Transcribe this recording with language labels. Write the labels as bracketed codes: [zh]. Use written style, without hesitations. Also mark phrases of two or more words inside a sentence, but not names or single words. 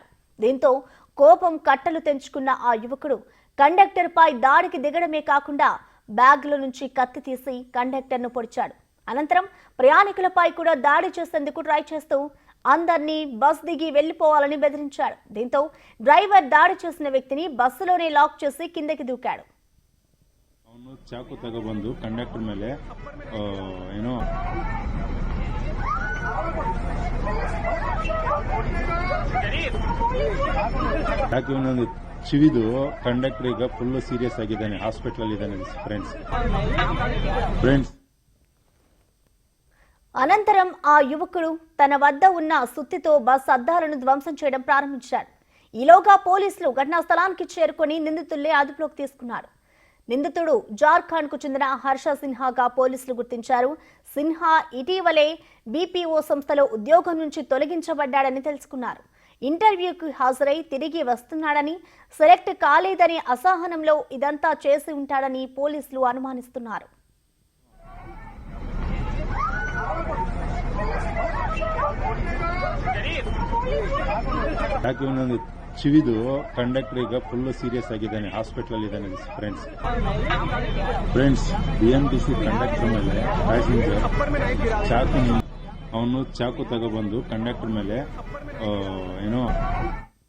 [te] దీంతో కోపం కట్టలు తెంచుకున్న ఆ యువకుడు కండక్టర్ పై దాడికి దిగడమే కాకుండా బ్యాగ్ల నుంచి కత్తి తీసి కండక్టర్ను పొడిచాడు. అనంతరం ప్రయాణికులపై కూడా దాడి చేసేందుకు ట్రై చేస్తూ అందరినీ బస్ దిగి వెళ్లిపోవాలని బెదిరించాడు. దీంతో డ్రైవర్ దాడి చేసిన వ్యక్తిని బస్సులోనే లాక్ చేసి కిందకి దూకాడు. [kn] ಚಾಕು ತಗೊಬಂದು ಕಂಡಕ್ಟರ್ ಮೇಲೆ ಏನೋ ಯಾಕೆ ಒಂದೊಂದು ಚಿವಿದು ಕಂಡಕ್ಟರ್ ಈಗ [en] full serious [kn] ಆಗಿದ್ದಾನೆ, ಹಾಸ್ಪಿಟಲ್ ಇದ್ದಾನೆ ಫ್ರೆಂಡ್ಸ್. [te] అనంతరం ఆ యువకుడు తన వద్ద ఉన్న సుత్తితో బస్ అద్దాలను ధ్వంసం చేయడం ప్రారంభించాడు. ఈలోగా పోలీసులు ఘటనా స్థలానికి చేరుకొని నిందితుల్ని అదుపులోకి తీసుకున్నారు. నిందితుడు జార్ఖండ్ కు చెందిన హర్ష సిన్హాగా పోలీసులు గుర్తించారు. సిన్హా ఇటీవలే BPO సంస్థలో ఉద్యోగం నుంచి తొలగించబడ్డాడని తెలుసుకున్నారు. ఇంటర్వ్యూకు హాజరై తిరిగి వస్తున్నాడని, సెలెక్ట్ కాలేదని అసహనంలో ఇదంతా చేసి ఉంటాడని పోలీసులు అనుమానిస్తున్నారు. [kn] ಯಾಕೆ ಒಂದೊಂದು ಚಿವಿದು ಕಂಡಕ್ಟರ್ ಈಗ [en] full serious [kn] ಆಗಿದ್ದಾನೆ, ಹಾಸ್ಪಿಟಲ್ ಇದ್ದಾನೆ ಫ್ರೆಂಡ್ಸ್. BMTC ಕಂಡಕ್ಟರ್ ಮೇಲೆ ಪ್ಯಾಸೆಂಜರ್ ಅವನು ಚಾಕು ತಗೊಬಂದು ಕಂಡಕ್ಟರ್ ಮೇಲೆ ಏನೋ